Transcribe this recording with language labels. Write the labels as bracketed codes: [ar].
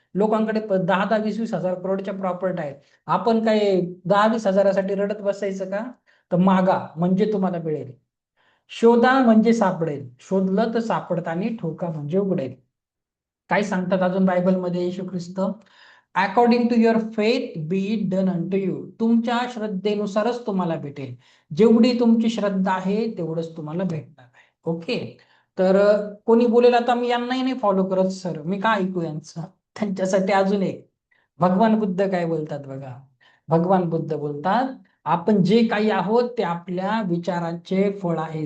[mr] लोकांकडे 10-10, 20-20 हजार करोडच्या प्रॉपर्टी आहेत. आपण काय 10-20 हजारासाठी रडत बसायचं का? तर मागा म्हणजे तुम्हाला मिळेल. शोधा म्हणजे सापडेल. शोधलं तर सापडताना ठोका म्हणजे उघडेल. काय सांगतात अजून बायबलमध्ये येशू ख्रिस्त? [en] According to your faith be it done unto you. [mr] तुमच्या श्रद्धेनुसारच तुम्हाला भेटेल. जेवढी तुमची श्रद्धा आहे तेवढंच तुम्हाला भेटणार आहे. ओके, तर कोणी बोलेल आता मी यांनाही नाही फॉलो करत सर, मी का ऐकू यांचं? त्यांच्यासाठी अजून एक भगवान बुद्ध काय बोलतात बघा. भगवान बुद्ध बोलतात, आपण जे काही आहोत ते आपल्या विचारांचे फळ आहे.